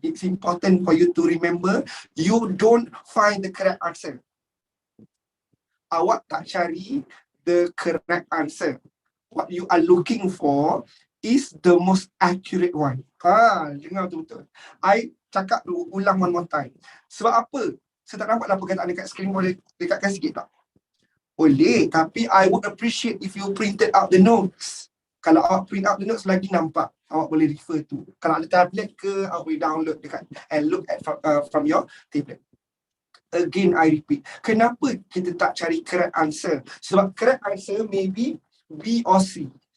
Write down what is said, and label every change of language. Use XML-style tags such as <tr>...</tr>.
<en>It's important for you to remember, you don't find the correct answer.</en> <ms>Awak tak cari</ms> <en>the correct answer. What you are looking for is the most accurate one.</en> <ms>Dengar betul-betul.</ms> <en>I</en> <ms>cakap ulang</ms> <en>one more time.</en> <ms>Sebab apa? Saya tak nampak lah perkataan dekat skrin, boleh dekatkan sikit tak? Boleh, tapi</ms> <en>I would appreciate if you printed out the notes.</en> <ms>Kalau awak</ms> <en>print out the notes</en> <ms>lagi nampak, awak boleh</ms> <en>refer to.</en> <ms>Kalau ada</ms> <en>tablet</en> <ms>ke, awak boleh</ms> <en>download dekat and look at from your tablet. Again, I repeat.</en> <ms>Kenapa kita tak cari</ms> <en>correct answer?</en> <ms>Sebab</ms> <en>correct answer may be B or C.</en>